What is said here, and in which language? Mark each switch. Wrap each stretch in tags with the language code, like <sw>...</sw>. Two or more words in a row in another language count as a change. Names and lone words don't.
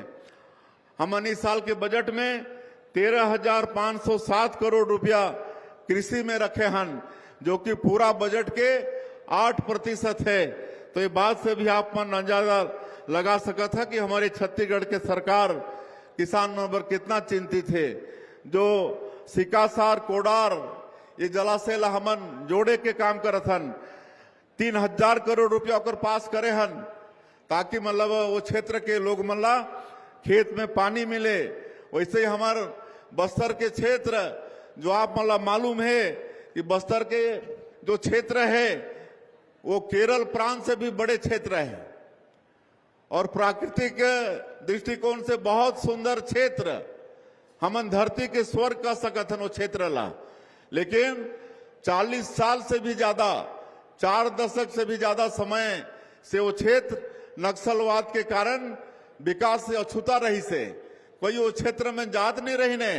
<hne>हमन इस साल के बजट में 13,507 करोड़ रुपया कृषि में रखे हन, जो कि पूरा बजट के 8% है। तो ये बात से भी आप मन अंदाजा लगा सकत है कि हमारे छत्तीसगढ़ के सरकार किसान मन पर कितना चिंतित है। जो सिकासार, कोडार ये जलाशय ला हमन जोड़े के काम करत हन, 3,000 करोड़ रुपया ओकर पास करे हन, ताकि मतलब वो क्षेत्र के लोग मन ला खेत में पानी मिले। वैसे ही हमारे बस्तर के क्षेत्र जो आप मतलब मालूम है कि बस्तर के जो क्षेत्र है वो केरल प्रांत से भी बड़े क्षेत्र है और प्राकृतिक दृष्टिकोण से बहुत सुंदर क्षेत्र। हमन धरती के स्वर्ग का सकत हन वो क्षेत्र ला, लेकिन 40 साल से भी ज्यादा, 4 दशक से भी ज्यादा समय से वो क्षेत्र नक्सलवाद के कारण विकास से अछूता रही से कोई वो क्षेत्र में जात नहीं रही ने।</hne>